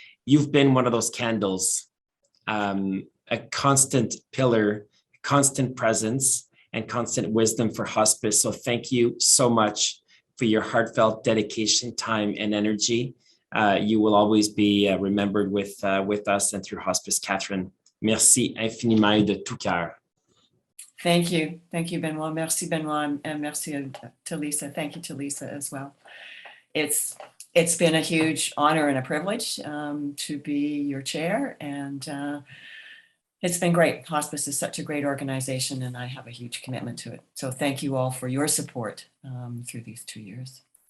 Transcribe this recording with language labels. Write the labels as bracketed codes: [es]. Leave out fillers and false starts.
[en] You've been one of those candles, a constant pillar, constant presence, and constant wisdom for hospice. So thank you so much for your heartfelt dedication, time, and energy. You will always be remembered with us and through hospice, Catherine. [fr] Merci infiniment de tout cœur. [en] Thank you, Benoit. Merci, Benoit, and merci to Lisa. Thank you to Lisa as well. It's been a huge honor and a privilege to be your chair, and it's been great. Hospice is such a great organization, and I have a huge commitment to it. So thank you all for your support through these 2 years.